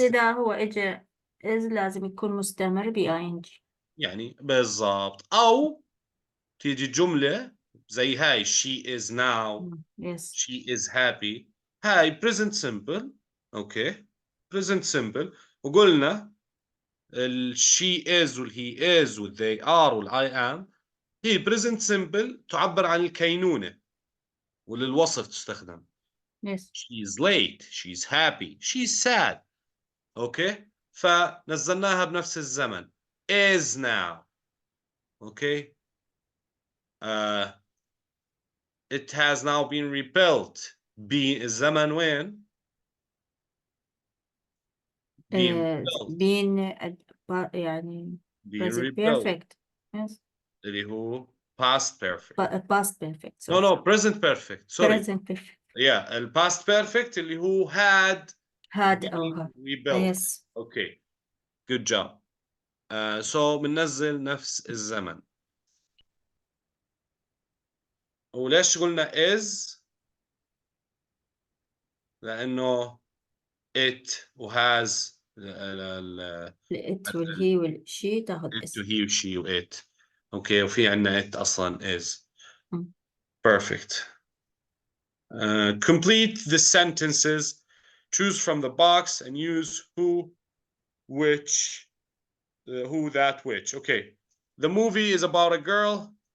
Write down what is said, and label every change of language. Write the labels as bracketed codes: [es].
[ar] إذا هو إجا is لازم يكون مستمر ب ing. يعني بالضبط. او تيجي جملة زي هاي [en] she is now، Yes. she is happy. هاي present simple. Okay present simple. [ar] وقلنا [en] she is he is they are I am [ar] هي [en] present simple [ar] تعبر عن الكينونة وللوصف تستخدم. [en] Yes. she's late، she's happy، she's sad. [ar] اوكي فنزلناها بنفس الزمن [en] is now. Okay it has now been rebuilt. [ar] الزمن وين؟ [en] being [ar] يعني [en] being present rebuilt perfect. Yes. [ar] اللي هو [en] past perfect. Past perfect. no Sorry. present perfect sorry. Present perfect. yeah past perfect [ar] اللي هو [en] had [ar] أو [en] been had. rebuilt. Yes. okay good job. [ar] so بننزل نفس الزمن. وليش قلنا is؟ لأنه it وhas it والهي والشي تاخذ [en] it [ar] اس. [en] he و she و it. [ar] اوكي وفي عندنا it أصلا is. [en] perfect. Complete the sentences. Choose from the box and use who, which, who, that, which. Okay. The movie is about a girl.